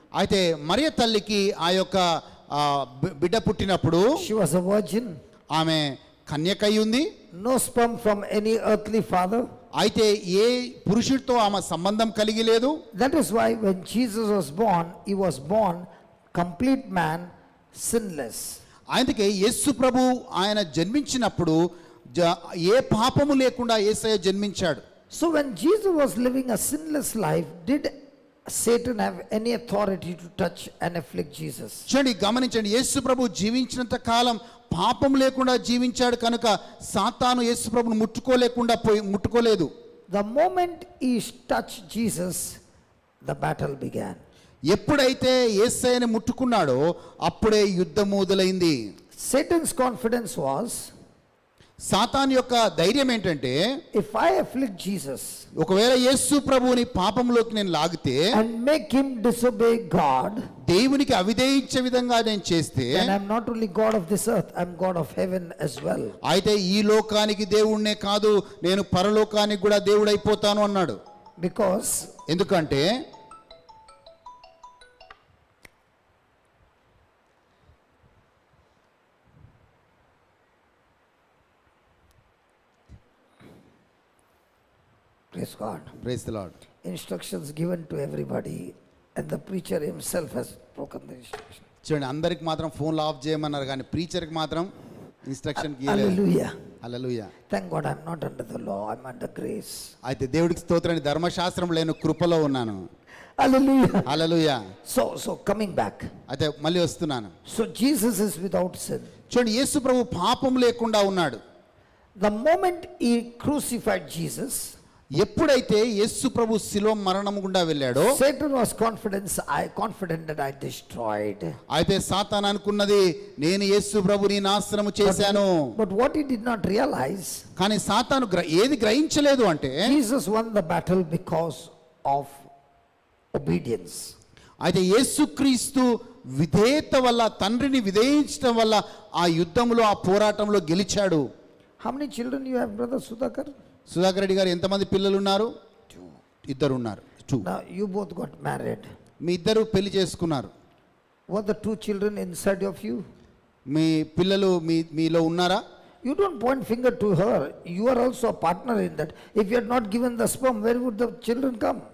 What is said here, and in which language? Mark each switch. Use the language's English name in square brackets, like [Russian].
[Telugu] అయితే మరియ తల్లికి ఆ యొక్క బిడ్డ పుట్టినప్పుడు [English] she was a virgin, [Telugu] ఆమె కన్యకై ఉంది. [English] no sperm from any earthly father. [Telugu] అయితే ఏ పురుషుడితో ఆమె సంబంధం కలిగి లేదు. [English] That is why when Jesus was born, he was born complete man, sinless. [Telugu] అందుకే యేసు ప్రభు ఆయన జన్మించినప్పుడు ఏ పాపము లేకుండా యేసయ్య జన్మించాడు. [English] So when Jesus was living a sinless life, did Satan have any authority to touch and afflict Jesus? [Telugu] చూడండి, గమనించండి, యేసు ప్రభు జీవించినంత కాలం పాపం లేకుండా జీవించాడు కనుక సాతాను యేసు ప్రభును ముట్టుకోలేదు. [English] The moment he touched Jesus, the battle began. [Telugu] ఎప్పుడైతే యేసయ్యని ముట్టుకున్నాడో అప్పుడే యుద్ధం మొదలైంది. [English] Satan's confidence was, [Telugu] సాతాను యొక్క ధైర్యం ఏంటంటే, [English] if I afflict Jesus, [Telugu] ఒకవేళ యేసు ప్రభువుని పాపంలోకి నేను లాగితే [English] and make him disobey God, [Telugu] దేవునికి అవిధేయించే విధంగా నేను చేస్తే, [English] then I'm not only God of this earth, I'm God of heaven as well. [Telugu] అయితే ఈ లోకానికి దేవుణ్ణే కాదు, నేను పరలోకానికి కూడా దేవుడైపోతాను అన్నాడు. [English] Because [Telugu] ఎందుకంటే [English] praise God. Praise the Lord. Instructions given to everybody, and the preacher himself has broken the instruction. [Telugu] చూడండి, అందరికి మాత్రం ఫోన్లు ఆఫ్ చేయమన్నారు, కానీ ప్రీచర్కి మాత్రం instruction గీయలేదు. [English] Hallelujah. [Telugu] Hallelujah. [English] Thank God I'm not under the law, I'm under grace. [Telugu] అయితే దేవుడికి స్తోత్రం, ధర్మశాస్త్రం లేను కృపలో ఉన్నాను. [English] Hallelujah. [Telugu] హల్లెలూయా. [English] So coming back. [Telugu] అయితే మళ్ళీ వస్తున్నాను. [English] So Jesus is without sin. [Telugu] చూడండి, యేసు ప్రభు పాపం లేకుండా ఉన్నాడు. [English] The moment he crucified Jesus, [Telugu] ఎప్పుడైతే యేసు ప్రభు శిలువ మరణం గుండా వెళ్ళాడో [English] Satan was confident that I destroyed. [Telugu] అయితే సాతాను అనుకున్నది, నేను యేసు ప్రభుని నాశనం చేశాను. [English] But what he did not realize, [Telugu] కానీ సాతాను ఏది గ్రహించలేదు అంటే, [English] Jesus won the battle because of obedience. [Telugu] అయితే యేసుక్రీస్తు విధేయత వల్ల, తండ్రిని విధేయించడం వల్ల ఆ యుద్ధంలో, ఆ పోరాటంలో గెలిచాడు. [English] How many children you have, brother Sudhakar? [Telugu] Sudhakar Reddy గారు ఎంతమంది పిల్లలు ఉన్నారు? ఇద్దరు ఉన్నారు. 2. [English] Now you both got married. [Telugu] మీ ఇద్దరు పెళ్లి చేసుకున్నారు. [English] Were the 2 children inside of you? [Telugu] మీ పిల్లలు మీలో ఉన్నారా? [English] You don't point finger to her. You are also a partner in that. If you had not given the sperm, where would the children come?